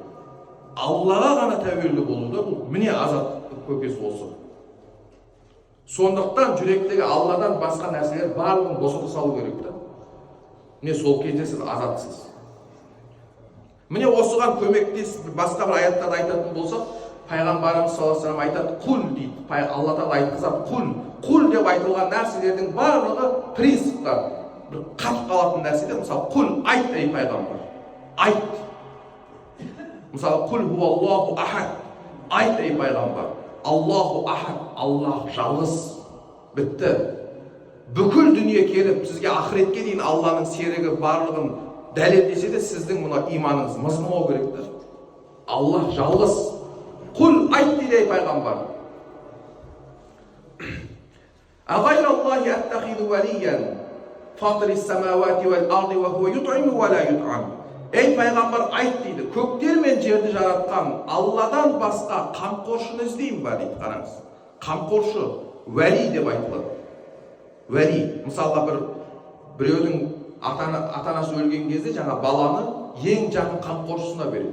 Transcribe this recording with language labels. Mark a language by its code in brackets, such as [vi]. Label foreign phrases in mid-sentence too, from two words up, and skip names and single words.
[kk] Аллаға ғана тәуелді болуы. Міне азаттық көкесі осы. Сондықтан жүректегі Алладан басқа нәрселер барлығын босата салу керек та. Міне сол кезде сіз азатсыз. Міне осыған көмектес басқа бір аяттарда айтатын болсақ, пайғамбарымыз [ar] صلى الله عليه وسلم [kk] айтады, құл дейді. Алла Тағала айтқызады, құл деп айтылған нәрселердің барлығы принциптар. Бір қатып қалатын нәрседе, мысалы, құл айт ей пайғамбар. Айт. Мысалы, [ar] قل هو الله أحد. [kk] Айт ей пайғамбар. [ar] الله أحد, [kk] Аллах жалғыз. Бітті. Бүкіл дүние келіп, сізге ақыретке дейін Алланың серігі барлығын дәлелдесе де, сіздің мұна иманыңыз мызғымау керекті. Аллах жалғыз. Құл айт дейді пайғамбар. [ar] أغير الله أتخذ وليا فاطر السماوات والأرض وهو يطعم ولا يطعم. [kk] Ей пайғамбар айт дейді, көктер мен жерді жаратқан Алладан басқа қамқоршыны іздеймін ба дейді. Қараңыз. Қамқоршы, вәли деп айтылады. Вәли, мысалға біреудің ата-анасы өлген кезде жаңа баланы ең жақын қамқоршысына береді.